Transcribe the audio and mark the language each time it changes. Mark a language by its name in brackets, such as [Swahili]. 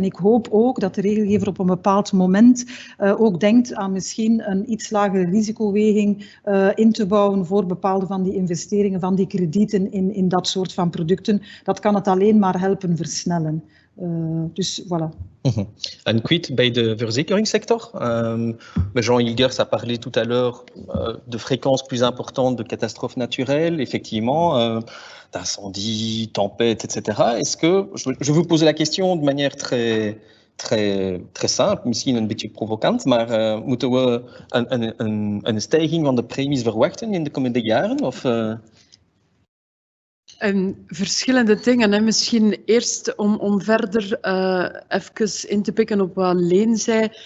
[Dutch] En ik hoop ook dat de regelgever op een bepaald moment ook denkt aan misschien een iets lagere risicoweging in te bouwen voor bepaalde van die investeringen, van die kredieten in dat soort van producten. Dat kan het alleen maar helpen versnellen. Dus voilà. Un quid bij de verzekeringssector. [French] Jean Hilgers a parlé tout à l'heure de fréquences plus importantes de catastrophes naturelles, effectivement, d'incendies, tempêtes, etc. Est-ce que, je vous pose la question de manière très simple, [Dutch] misschien een beetje provocant, maar moeten we een stijging van de premies verwachten in de komende jaren? Of, verschillende dingen. Hè. Misschien eerst om verder even in te pikken op wat Leen zei.